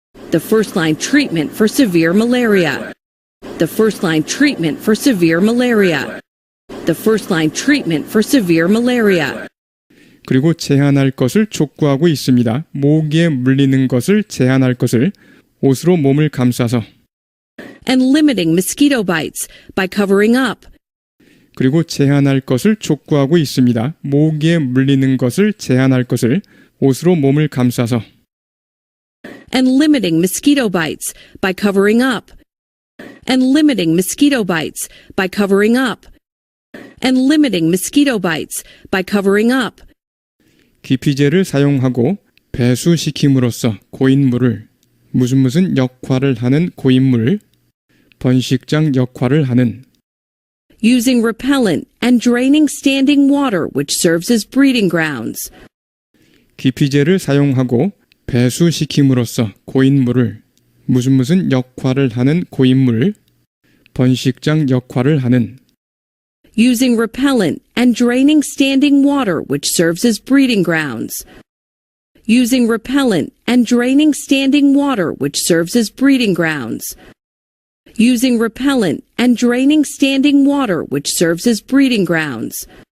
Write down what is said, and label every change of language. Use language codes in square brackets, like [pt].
[en] The first-line treatment for severe malaria. The first-line treatment for severe malaria. The first-line treatment for severe malaria. [ko] 그리고 제한할 것을 촉구하고 있습니다. 모기에 물리는 것을 제한할 것을 옷으로 몸을 감싸서 [en] And limiting mosquito bites by covering up. [ko] 그리고 제한할 것을 촉구하고 있습니다. 모기에 물리는 것을 제한할 것을 옷으로 몸을 감싸서 [en] and limiting mosquito bites by covering up, and limiting mosquito bites by covering up, and limiting mosquito bites by covering up. [ko] 기피제를 사용하고 배수시킴으로써 고인물을 무슨 역할을 하는 고인물, 번식장 역할을 하는 [en] Using repellent and draining standing water which serves as breeding grounds. [ko] 기피제를 사용하고 배수시킴으로써 고인물을 무슨 역할을 하는 고인물, 번식장 역할을 하는 [en] Using repellent and draining standing water which serves as breeding grounds. Using repellent and draining standing water which serves as breeding grounds. Using repellent and draining standing water which serves as breeding grounds.